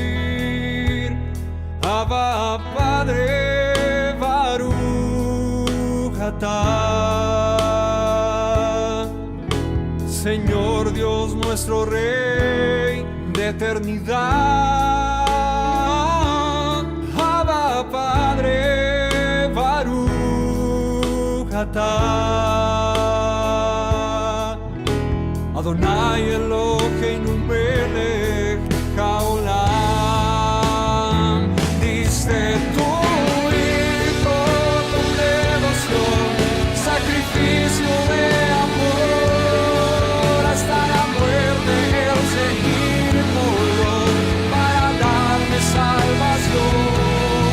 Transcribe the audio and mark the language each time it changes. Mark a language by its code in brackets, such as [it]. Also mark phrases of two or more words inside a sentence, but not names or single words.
[es] Abba, Padre, [he] ברוך אתה, [es] Señor Dios nuestro Rey de eternidad. Abba, Padre, [he] ברוך אתה. אדוני אלוקינו מלך העולם. [es] Diste tu hijo con devoción, sacrificio de amor, hasta la muerte el seguir murió para darme salvación.